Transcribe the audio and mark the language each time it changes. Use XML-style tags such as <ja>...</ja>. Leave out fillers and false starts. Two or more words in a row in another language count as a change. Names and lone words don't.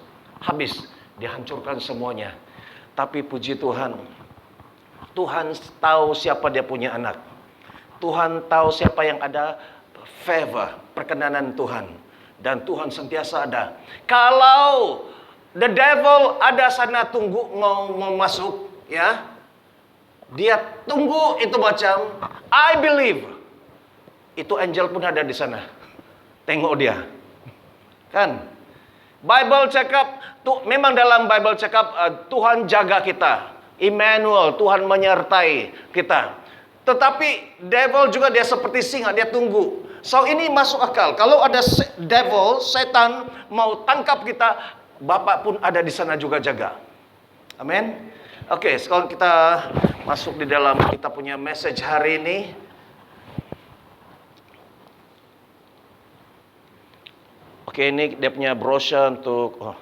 <ms>Habis, dia hancurkan semuanya. Tapi puji Tuhan, Tuhan tahu siapa dia punya anak. Tuhan tahu siapa yang ada favor, perkenanan Tuhan. Dan Tuhan sentiasa ada. Kalau</ms> <en>the devil</en> <ms>ada sana tunggu mau masuk, ya. Dia tunggu itu macam,</ms> <en>I believe.</en> <ms>Itu angel pun ada di sana. Tengok dia, kan? Bible cakap, memang dalam Bible cakap Tuhan jaga kita, Immanuel, Tuhan menyertai kita. Tetapi devil juga dia seperti singa, dia tunggu. So ini masuk akal. Kalau ada devil, setan mau tangkap kita, Bapak pun ada di sana juga jaga. Amin. Oke, sekarang kita masuk di dalam kita punya message hari ini. Oke, ini dia punya brosur untuk...</ms>